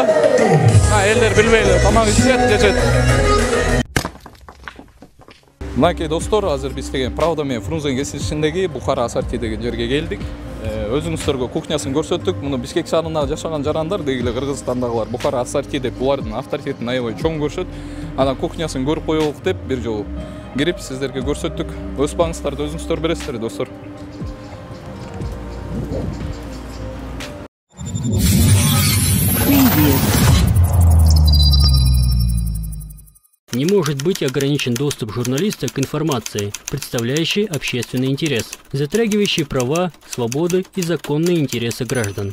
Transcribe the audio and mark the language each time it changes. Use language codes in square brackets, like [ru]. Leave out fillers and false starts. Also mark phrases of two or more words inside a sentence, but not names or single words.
[ky] Элдер билбейли, тамак ичет, жешет. Мынакей достор, азыр биз деген Правда менен Фрунзе кесилишиндеги Бухара Асарти деген жерге келдик. Өзүңүздөргө кухнясын көрсөттүк. Муну Бишкек шаарында жашаган жарандар, дегиле Кыргызстандагылар Бухара Асарти деп булардын авторитетин аябай чоң көрүшөт. Анан кухнясын көрүп коелук деп бир жолу кирип сиздерге көрсөттүк. Өз багыңыздарды өзүңүздөр бересиздер, достор. [ru] Не может быть ограничен доступ журналиста к информации, представляющей общественный интерес, затрагивающей права, свободы и законные интересы граждан.